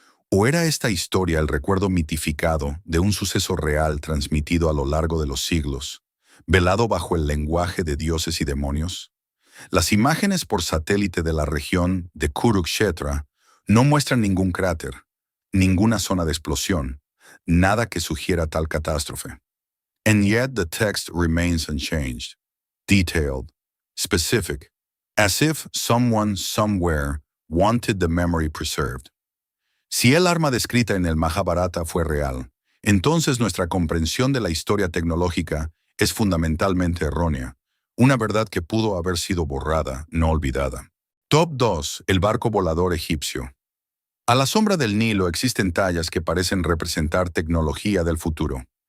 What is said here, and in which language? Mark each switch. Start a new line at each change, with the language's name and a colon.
Spanish: ¿O era esta historia el recuerdo mitificado de un suceso real transmitido a lo largo de los siglos, velado bajo el lenguaje de dioses y demonios? Las imágenes por satélite de la región de Kurukshetra no muestran ningún cráter, ninguna zona de explosión, nada que sugiera tal catástrofe.
English: And yet the text remains unchanged, detailed, specific, as if someone somewhere wanted the memory preserved.
Spanish: Si el arma descrita en el Mahabharata fue real, entonces nuestra comprensión de la historia tecnológica es fundamentalmente errónea, una verdad que pudo haber sido borrada, no olvidada. Top 2. El barco volador egipcio. A la sombra del Nilo existen tallas que parecen representar tecnología del futuro.